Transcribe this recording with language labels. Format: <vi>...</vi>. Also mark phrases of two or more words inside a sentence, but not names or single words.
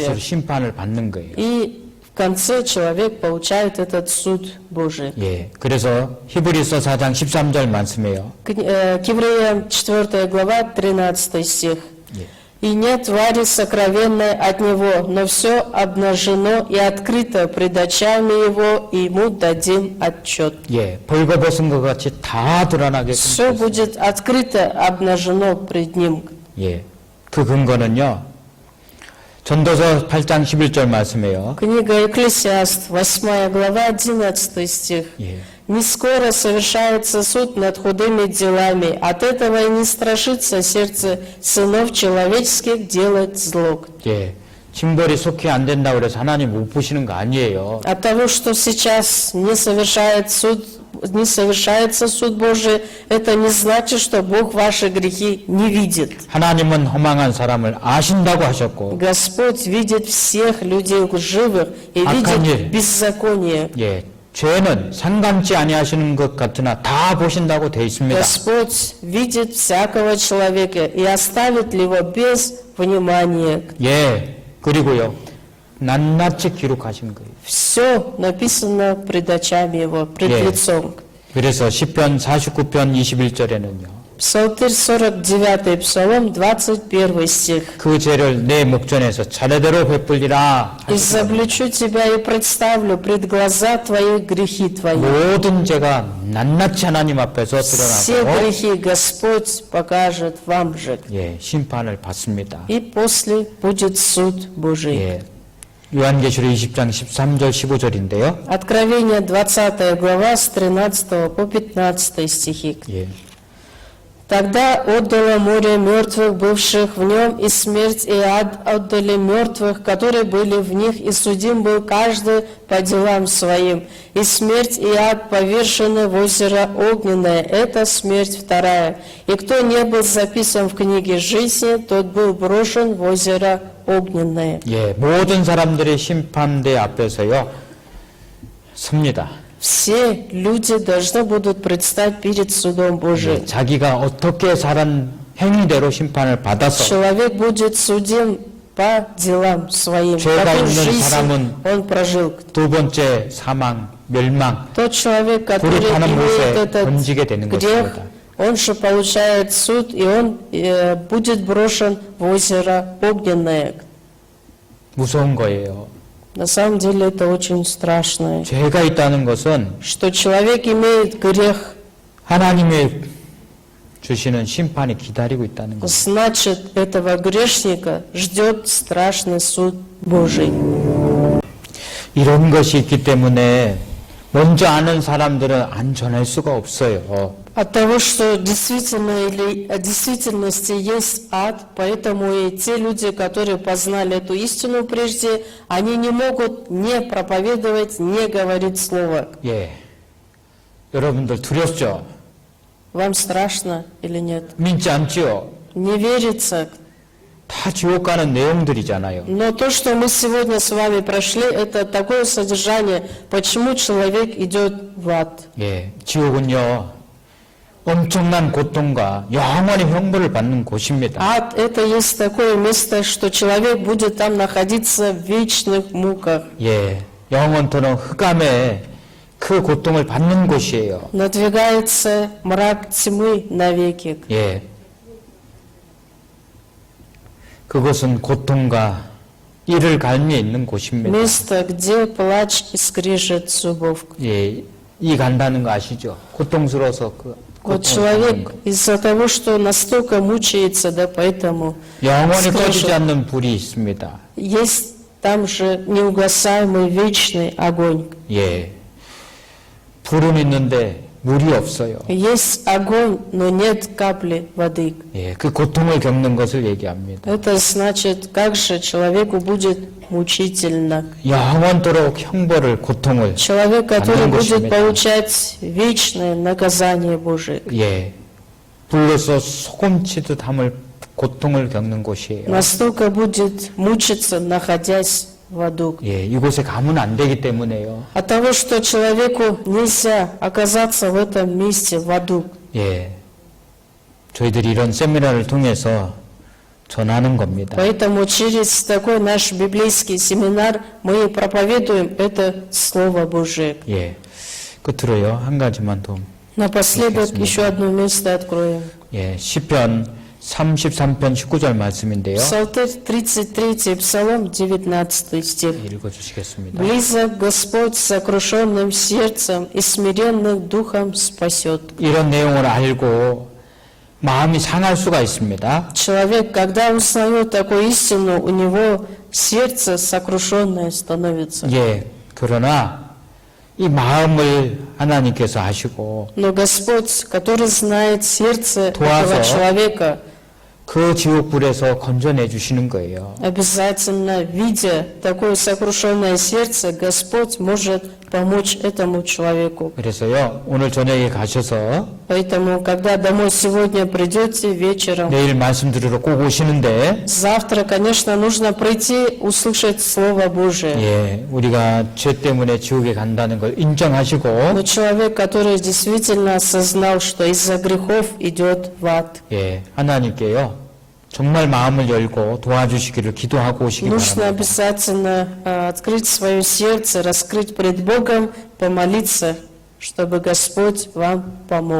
<ko>그래서 심판을 받는 거예요.</ko> <ru>И в конце человек получает этот суд Божий.</ru> <ko>예, 그래서 히브리서 4장 13절 말씀이에요.</ko> <ru>К Евреям 4 глава 13 стих.</ru> <ko>예.</ko> <ru>«И нет твари сокровенной от него, но все обнажено и открыто пред очами его, и ему дадим отчет».</ru> <ko>예, 벌거벗은 것 같이 다 드러나게.</ko> <ru>Все будет открыто, обнажено пред ним.</ru> <ko>예, 그 근거는요. 전도서 8장 11절 말씀이에요.</ko> <ru>Книга Экклесиаст, 8 глава, 11 стих.</ru> <ko>예.</ko> <ru>«Не скоро совершается суд над худыми делами, от этого и не страшится сердце сынов человеческих делать зло».</ru> <ko>예, 징벌이 속히 안 된다고 그래서 하나님 못 보시는 거 아니에요.</ko> <ru>От того, что сейчас не совершается суд Божий, это не значит, что Бог ваши грехи не видит.</ru> <ko>하나님은 허망한 사람을 아신다고 하셨고,</ko> <ru>Господь видит всех людей лживых и</ru> <ko>악한 일.</ko> <ru>видит беззаконие.</ru> <ko>예, 죄는 상감치 아니하시는 것 같으나 다 보신다고 돼 있습니다.</ko> <ru>Господь видит всякого человека и оставит ли его без внимания.</ru> <ko>예, 그리고요, 낱낱이 기록하신 거예요.</ko> <ru>Все написано пред очами его, пред Yeah. лицом.</ru> <ko>그래서 시편 49편 21절에는요.</ko> <ru>Псалтырь 49, Псалом 21 стих.</ru> <ko>그 죄를 내 목전에서 차례대로 베풀리라.</ko> <ru>«Изобличу тебя и представлю пред глаза твои грехи твои».</ru> <ko>모든 죄가 낱낱이 하나님 앞에서</ko> <ru>Все</ru> <ko>드러나고</ko> <ru>грехи Господь покажет вам же.</ru> <ko>예, 심판을 받습니다.</ko> <ru>И после будет суд Божий.</ru> <ko>예. 요한계시록 20장 13절 15절인데요.</ko> <ru>Откровение 20 глава с 13 по 15 стихи.</ru> <ko>예.</ko> <ru>Тогда отдало море мертвых, бывших в нем, и смерть и ад отдали мертвых, которые были в них, и судим был каждый по делам своим. И смерть и ад повержены в озеро огненное, это смерть вторая. И кто не был записан в книге жизни, тот был брошен в озеро огненное.</ru> <ko>예, 모든 사람들의 심판대 앞에서요. 섭니다.</ko> <ru>Все люди должны будут предстать перед судом Божиим.</ru> <ko>예, 자기가 어떻게 살은 행위대로 심판을 받아서</ko> <ru>Человек будет судим по делам своим.</ru> <ko>죄가</ko> <ru>Какую</ru> <ko>있는</ko> <ru>жизнь</ru> <ko>사람은</ko> <ru>он прожил.</ru> <ko>두 번째 사망, 멸망,</ko> <ru>Тот человек, который</ru> <ko>불이 타는</ko> <ru>имеет</ru> <ko>못에</ko> <ru>этот</ru> <ko>던지게 되는</ko> <ru>грех,</ru> <ko>것입니다.</ko> <ru>он же получает суд, и он будет брошен в озеро огненное.</ru> <ko>무서운 거예요.</ko> <ru>На самом деле это очень страшно,</ru> <ko>죄가 있다는 것은</ko> <ru>что человек имеет грех,</ru> <ko>하나님의 주시는 심판이 기다리고 있다는 것.</ko> <ru>значит, этого грешника ждет страшный суд Божий.</ru> <ko>이런 것이 있기 때문에 먼저 아는 사람들은 안 전할 수가 없어요.</ko> <ru>От того, что в действительности есть ад, поэтому и те люди, которые познали эту истину прежде, они не могут не проповедовать, не говорить слово.</ru> <ko>예, 여러분들 두렵죠?</ko> <ru>Вам страшно или нет?</ru> <ko>믿지 않지요?</ko> <ru>Не верится.</ru> <ko>다 지옥 가는 내용들이잖아요.</ko> <ru>Но то, что мы сегодня с вами прошли, это такое содержание, почему человек идет в ад.</ru> <ko>예, 지옥은요 엄청난 고통과 영원히 형벌을 받는 곳입니다.</ko> <ru>Ад – это есть такое место, что человек будет там находиться в вечных муках.</ru> <ko>예, 영원토록 흑암에 그 고통을 받는 곳이에요.</ko> <ru>Надвигается мрак тьмы навеки.</ru> <ko>예, 그것은 고통과 이를 갈미에 있는 곳입니다.</ko> <ru>Место, где плач и скрежет зубов.</ru> <ko>예, 이 간다는 거 아시죠? 고통스러워서 그</ko> <ru>Вот</ru> <ko>고통을 받는</ko> <ru>человек</ru> <ko>거.</ko> <ru>из-за того, что настолько мучается, да, поэтому</ru> <ko>영원히 꺼지지</ko> <ru>скрежет.</ru> <ko>않는 불이 있습니다.</ko> <ru>Есть там же неугасаемый вечный огонь.</ru> <ko>예, 불은 있는데 물이 없어요.</ko> <ru>Есть огонь, но нет капли воды.</ru> <ko>예, 그 고통을 겪는 것을 얘기합니다.</ko> <ru>Это значит, как же человеку будет мучительно.</ru> <ko>영원토록 형벌을 고통을</ko> <ru>Человек, который</ru> <ko>받는</ko> <ru>будет</ru> <ko>것입니다.</ko> <ru>получать вечное наказание Божие.</ru> <ko>예, 불로서 소금치듯 함을 고통을 겪는 곳이에요.</ko> <ru>Настолько будет мучиться, находясь в аду.</ru> <ko>예, 이곳에 가면 안 되기 때문에요.</ko> <ru>От того, что человеку нельзя оказаться в этом месте, в аду.</ru> <ko>예, 저희들이 이런 세미나를 통해서 전하는 겁니다.</ko> <ru>Поэтому через такой наш библейский семинар мы проповедуем это Слово Божие.</ru> <ko>예, 끝으로요 한 가지만 더.</ko> <ru>Напоследок еще одно место откроем.</ru> <ko>예, 시편 33편 19절 말씀인데요.</ko> <ru>Псалтырь 33, Псалом 19 стих.</ru> <ko>읽어주시겠습니다.</ko> <ru>«Близок Господь с сокрушенным сердцем и смиренных духом спасет».</ru> <ko>이런 내용을 알고 마음이 상할 수가 있습니다.</ko> <ru>Человек, когда узнает такую истину, у него сердце сокрушенное становится.</ru> <ko>예, 그러나 이 마음을 하나님께서 아시고</ko> <ru>Но Господь, который знает сердце</ru> <ko>도와서</ko> <ru>этого человека,</ru> <ko>그 지옥불에서 건져내 주시는 거예요.</ko> <ru>Обязательно, видя такое сокрушенное сердце, Господь может помочь этому человеку.</ru> <ko>그래서요, 오늘 저녁에 가셔서</ko> <ru>Поэтому, когда домой сегодня придете вечером,</ru> <ko>내일 말씀 들으러 꼭 오시는데,</ko> <ru>завтра, конечно, нужно прийти, услышать Слово Божие.</ru> <ko>예, 우리가 죄 때문에 지옥에 간다는 걸 인정하시고,</ko> <ru>Но человек, который действительно осознал, что из-за грехов идет в ад,</ru> <ko>예, 하나님께요, 정말 마음을 열고 도와주시기를 기도하고 오시기</ko> <ru>нужно</ru> <ko>바랍니다.</ko> <ru>обязательно открыть свое сердце, раскрыть пред Богом, помолиться, чтобы Господь вам помог.</ru>